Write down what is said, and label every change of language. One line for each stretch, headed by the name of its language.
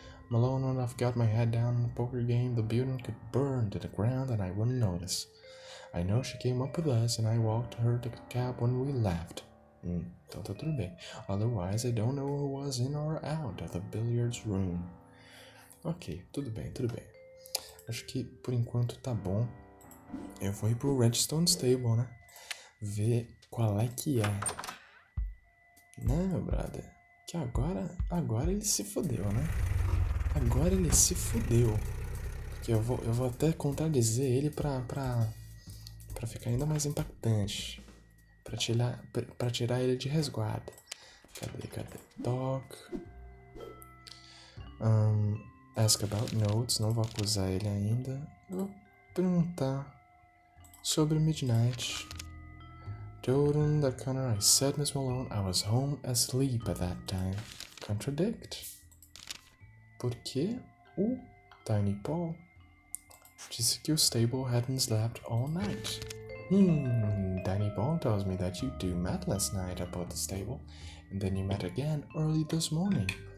English: Malone, when I've got my head down in the poker game, the building could burn to the ground and I wouldn't notice. I know she came up with us and I walked her to the cab when we left.
Portuguese: Então tá tudo bem.
English: Otherwise, I don't know who was in or out of the billiards room.
Portuguese: Ok, tudo bem. Acho que por enquanto tá bom. Eu vou ir pro Redstone Stable, né? Ver qual é que é. Né, meu brother? Que agora ele se fodeu, né? Agora ele se fodeu. Porque eu vou até contradizer ele pra ficar ainda mais impactante. Pra tirar ele de resguardo. Cadê? Talk.
English: Ask about notes.
Portuguese: Não vou acusar ele ainda. Eu vou perguntar sobre Midnight.
English: Told him that Connor, I said, Miss Malone, I was home asleep at that time. Contradict?
Portuguese: Porque o Tiny Paul disse que o stable
English: hadn't slept all night. Tiny Paul tells me that you two met last night about the stable, and then you met again early this morning.